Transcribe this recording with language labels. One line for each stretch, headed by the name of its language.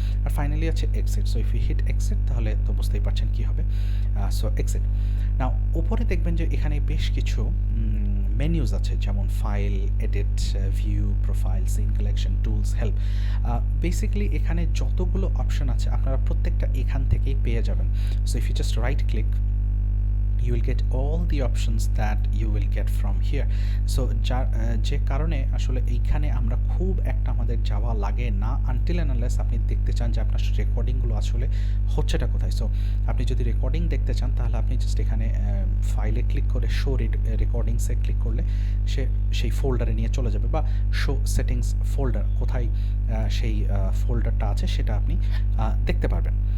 Bangla: আর finally আছে exit.
English: so if you hit exit
Bangla: তাহলে তো বুঝতেই পারছেন কী হবে। So exit. নাও উপরে দেখবেন যে এখানে বেশ কিছু মেনুজ আছে, যেমন file, edit, view, profile, scene collection, tools, help. Basically এখানে যতগুলো অপশন আছে আপনারা প্রত্যেকটা এখান থেকেই পেয়ে যাবেন।
English: So if you just right click, you will get all the options that you will get from here.
Bangla: So যে কারণে আসলে এইখানে আমরা খুব একটা আমাদের যাওয়া লাগে না,
English: until and unless
Bangla: আপনি দেখতে চান যে আপনার রেকর্ডিংগুলো আসলে হচ্ছেটা কোথায়। সো আপনি যদি রেকর্ডিং দেখতে চান তাহলে আপনি জাস্ট এখানে ফাইলে ক্লিক করে শো রেকর্ডিংসে ক্লিক করলে সেই ফোল্ডারে নিয়ে চলে যাবে, বা শো সেটিংস ফোল্ডার কোথায় সেই ফোল্ডারটা আছে সেটা আপনি দেখতে পারবেন।